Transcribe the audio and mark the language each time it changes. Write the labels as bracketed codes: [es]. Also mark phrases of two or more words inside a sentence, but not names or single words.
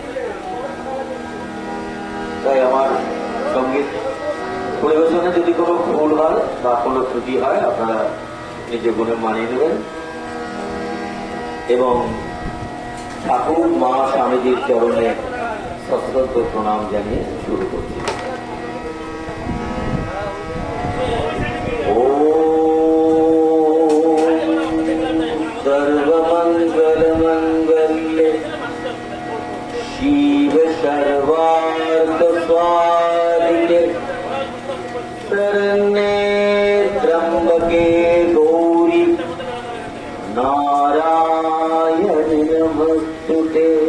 [bn] তাই আমার সঙ্গীত পরিবেশনে যদি কোনো ভুল হয় বা কোনো ত্রুটি হয় আপনারা নিজের গুণে মানিয়ে নেবেন এবং ঠাকুর মা স্বামীজির চরণে সশ্রদ্ধ প্রণাম জানিয়ে শুরু করছি। [sa] सर्वमंगलमंगल्ये शिव सर्वार्थसाधिके शरण्ये त्र्यंबके गौरी नारायणि नमस्तुते।